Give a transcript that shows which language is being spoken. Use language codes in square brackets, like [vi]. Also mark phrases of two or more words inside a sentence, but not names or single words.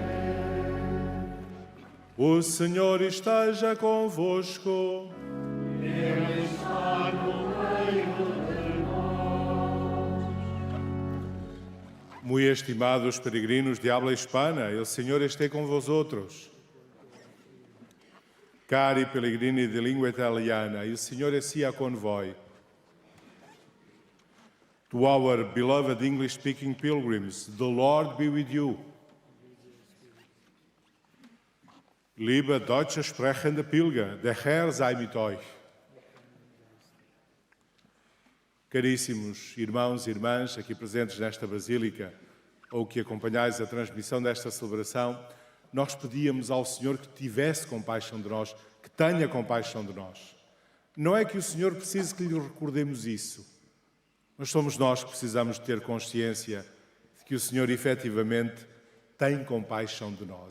[pt] O Senhor esteja convosco. Ele está no meio de nós. Muito estimados peregrinos [es] de habla hispana, [pt] o Senhor esteja com vosotros. [it] Cari pellegrini di lingua italiana, il Signore sia con voi. [en] To our beloved English-speaking pilgrims, the Lord be with you. [de] Liebe deutsche sprechende Pilger, der Herr sei mit euch. [pt] Caríssimos irmãos e irmãs aqui presentes nesta Basílica, ou que acompanhais a transmissão desta celebração, nós pedíamos ao Senhor que tivesse compaixão de nós, que tenha compaixão de nós. Não é que o Senhor precise que lhe recordemos isso, mas somos nós que precisamos de ter consciência de que o Senhor efetivamente tem compaixão de nós.